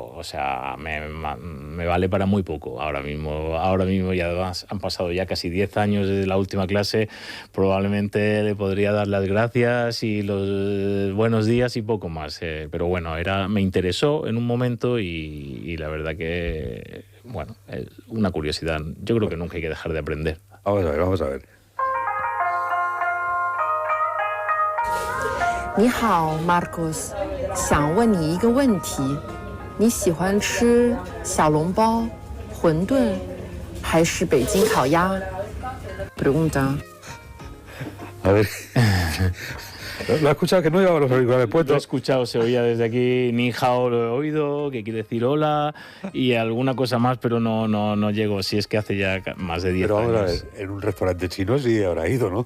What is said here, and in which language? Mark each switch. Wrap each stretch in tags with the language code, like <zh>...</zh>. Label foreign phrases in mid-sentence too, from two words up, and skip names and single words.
<es>O sea, me vale para muy poco ahora mismo, y además han pasado ya casi 10 años desde la última clase. Probablemente le podría dar las gracias y los buenos días y poco más. Pero bueno, me interesó en un momento y la verdad que, bueno, es una curiosidad. Yo creo que nunca hay que dejar de aprender. Vamos a ver.</es> <zh>你好 Marcos， 想问你一个问题，你喜欢吃小笼包、馄饨，还是北京烤鸭 ？Pregunta。</zh> <es>A ver. ¿Lo has escuchado que no llevaba los auriculares puestos? Lo he escuchado, se oía desde aquí,</es> <zh>你好</zh> <es>lo he oído, que quiere decir hola, y alguna cosa más, pero no llego, si es que hace ya más de 10 años. Pero vamos a ver, en un restaurante chino sí habrá ido, ¿no?</es>